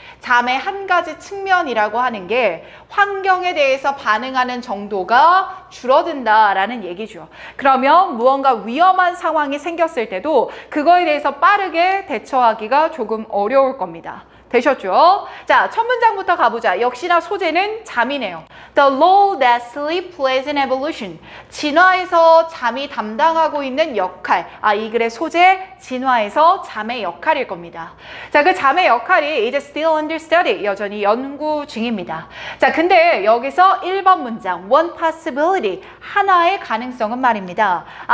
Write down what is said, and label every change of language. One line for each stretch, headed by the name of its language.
Korean: 잠의 한 가지 측면이라고 하는 게 환경에 대해서 반응하는 정도가 줄어든다라는 얘기죠. 그러면 무언가 위험한 상황이 생겼을 때도 그거에 대해서 빠르게 대처하기가 조금 어려울 겁니다. 되셨죠? 자, 첫 문장부터 가보자. 역시나 소재는 잠이네요.
English: The role that sleep plays in evolution.
Korean: 진화에서 잠이 담당하고 있는 역할. 이 글의 소재, 진화에서 잠의 역할일 겁니다. 자, 그 잠의 역할이 이제
English: still under study,
Korean: 여전히 연구 중입니다. 자, 근데 여기서 1번 문장, one possibility, 하나의 가능성은 말입니다.